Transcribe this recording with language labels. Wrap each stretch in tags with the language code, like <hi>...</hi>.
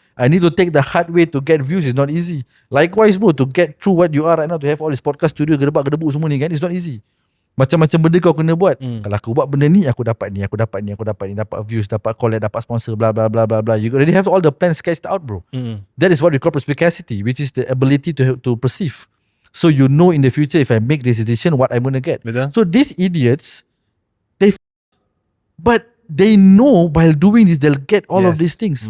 <en>I need to take the hard way to get views. It's not easy. Likewise bro, to get through what you are right now, to have all this podcast studio,</en> <ms>gedebak-gedebuk semua ni kan,</ms> <en>it's not easy.</en> <ms>Macam-macam benda kau kena buat. Kalau aku buat benda ni, aku dapat ni, aku dapat ni, aku dapat ni, dapat views, dapat collab, dapat sponsor, bla bla bla bla bla.</ms> <en>You already have all the plans sketched out bro. That is what we call perspicacity, which is the ability to perceive. So you know in the future, if I make this decision, what I'm going to get.</en> <ms>Betul.</ms> <en>So these idiots, but they know while doing this, they'll get all of these things.</en>